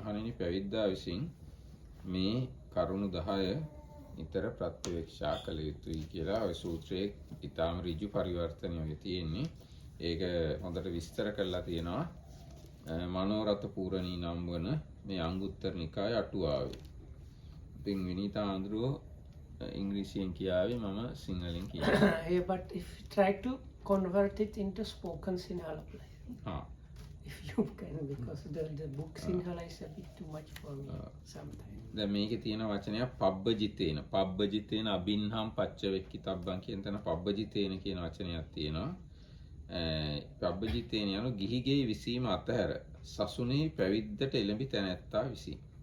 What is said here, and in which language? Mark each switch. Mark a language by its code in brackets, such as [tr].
[si] මහණෙනි පැවිද්දා විසින් මේ කරුණු 10 නිතර ප්‍රත්‍යවේක්ෂා කළ යුතුයි කියලා ඔය සූත්‍රයේ ඊටාම ඍජු පරිවර්තනය වෙ තියෙන්නේ. ඒක හොඳට විස්තර කරලා තියෙනවා මනෝරත පූරණී නම් වන මේ අංගුත්තර නිකායේ අටුවාවේ. ඉතින් විනීතා ආන්දරෝ ඉංග්‍රීසියෙන් කියාවේ මම සිංහලෙන් කියනවා. [en] Yeah, but if you try to convert it into spoken Sinhala, if you can, because the book Sinhala is a bit too much for me sometimes. [si] දැන් මේකේ තියෙන වචනයක් පබ්බජිතේන. පබ්බජිතේන අබින්හම් පච්චවෙක්කිතබ්බන් කියන තැන පබ්බජිතේන කියන වචනයක් තියෙනවා. පබ්බජිතේන යන ගිහිගේ විසීම අතහැර සසුනේ පැවිද්දට එළඹි තැනැත්තා විසී.